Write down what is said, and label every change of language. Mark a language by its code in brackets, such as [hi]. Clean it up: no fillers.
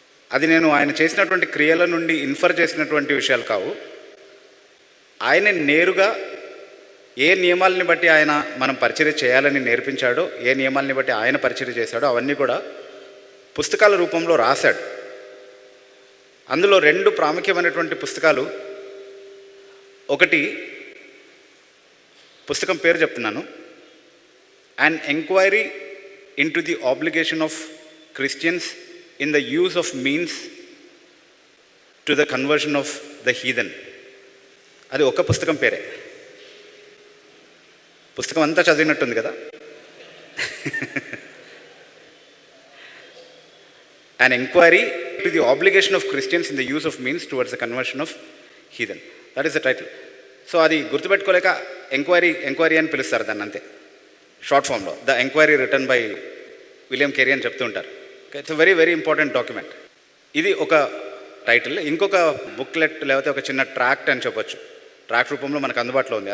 [te] అది నేను ఆయన చేసినటువంటి క్రియల నుండి ఇన్ఫర్ చేసినటువంటి విషయాలు కావు. ఆయన నేరుగా ఏ నియమాలని బట్టి ఆయన మనం పరిచర్య చేయాలని నేర్పించాడో, ఏ నియమాలని బట్టి ఆయన పరిచర్య చేశాడో అవన్నీ కూడా పుస్తకాల రూపంలో రాశాడు. అందులో 2 ప్రాముఖ్యమైనటువంటి పుస్తకాలు. ఒకటి పుస్తకం పేరు చెప్తున్నాను, [en] An Enquiry into the Obligation of Christians in the Use of Means to the Conversion of the Heathen. [te] అది ఒక పుస్తకం పేరే. పుస్తకం అంతా చదివినట్టుంది కదా. [en] An Enquiry to the Obligation of Christians in the Use of Means towards the Conversion of Heathen. That is the title. [te] So అది గుర్తుపెట్టుకోలేక enquiry అని పిలుస్తారు దాన్ని, అంతే షార్ట్ ఫామ్లో. [en] the enquiry return by William Carey [te] అని చెప్తూ ఉంటారు. [en] It's very very important document. [te] ఇది ఒక టైటిల్. ఇంకొక బుక్లెట్ లేకపోతే ఒక చిన్న ట్రాక్ట్ అని చెప్పొచ్చు, ట్రాక్ట్ రూపంలో మనకు అందుబాటులో ఉంది.